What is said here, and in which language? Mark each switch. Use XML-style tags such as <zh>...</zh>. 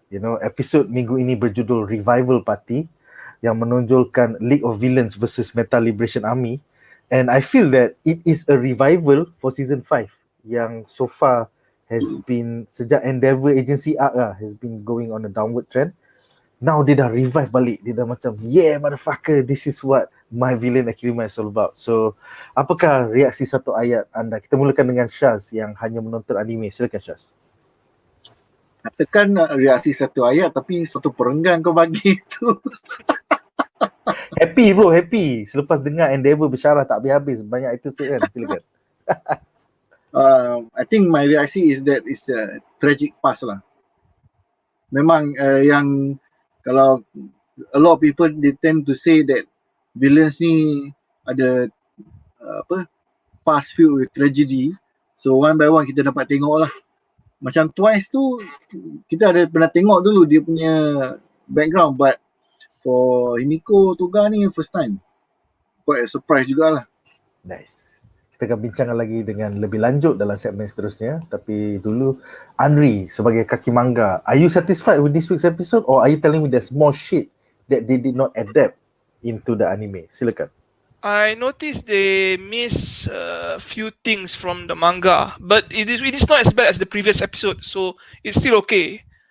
<en>You know,</en> <ms>episod minggu ini berjudul</ms> <en>Revival Party</en> <ms>yang menonjolkan</ms> <en>League of Villains versus Meta Liberation Army, and I feel that it is a revival for season 5 yang so far has been</en> <ms>sejak</ms> <en>Endeavour Agency arc has been going on a downward trend. Now</en> <ms>dia dah revive balik, dia dah macam</ms> <en>yeah motherfucker, this is what My Villain Academia is all about.</en> <ms>So apakah reaksi satu ayat anda? Kita mulakan dengan Shaz yang hanya menonton anime. Silakan Shaz. Katakan reaksi satu ayat tapi satu perenggan kau bagi tu.</ms> <en>Happy bro, happy.</en> <ms>Selepas dengar Endeavour bersyarah tak habis-habis banyak episode kan. Silakan.</ms> <en>I think my reaksi is that it's a tragic past lah.</en> <ms>Memang yang kalau</ms> <en>a lot of people they tend to say that villains</en> <ms>ni ada</ms> <en>past filled with tragedy. So one by one</en> <ms>kita dapat tengok lah. Macam Twice tu kita ada pernah tengok dulu dia punya background,</ms> <en>but for</en> <ms>Himiko Toga ni</ms> <en>first time.</en> <ms>Quite a surprise jugalah.</ms> <en>Nice.</en> <ms>Kita akan bincangkan lagi dengan lebih lanjut dalam segmen seterusnya. Tapi dulu,</ms> <en>Anri</en> <ms>sebagai kaki manga,</ms> <en>are you satisfied with this week's episode or are you telling me there's more shit that they did not adapt into the anime?</en> <ms>Silakan.</ms> <en>I noticed they miss a few things from the manga, but it is not as bad as the previous episode, so it's still okay.</en>